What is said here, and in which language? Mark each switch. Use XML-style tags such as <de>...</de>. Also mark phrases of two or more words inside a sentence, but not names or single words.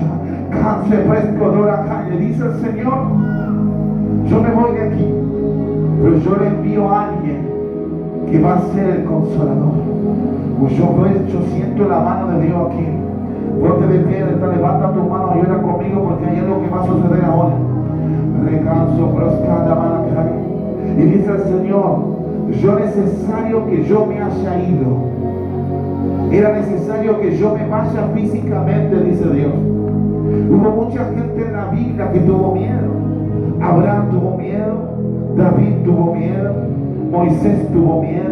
<es>Canse fresco de la calle, dice el Señor, yo me voy de aquí, pero yo le envío a alguien que va a ser el consolador. Pues yo siento la mano de Dios aquí. Ponte de pie, levanta tu mano y ora conmigo, porque hay algo que va a suceder ahora. Recanso, proscada, manacay. Y dice el Señor, yo necesario que yo me haya ido. Era necesario que yo me vaya físicamente, dice Dios. Hubo mucha gente en la Biblia que tuvo miedo. Abraham tuvo miedo, David tuvo miedo, Moisés tuvo miedo.</es>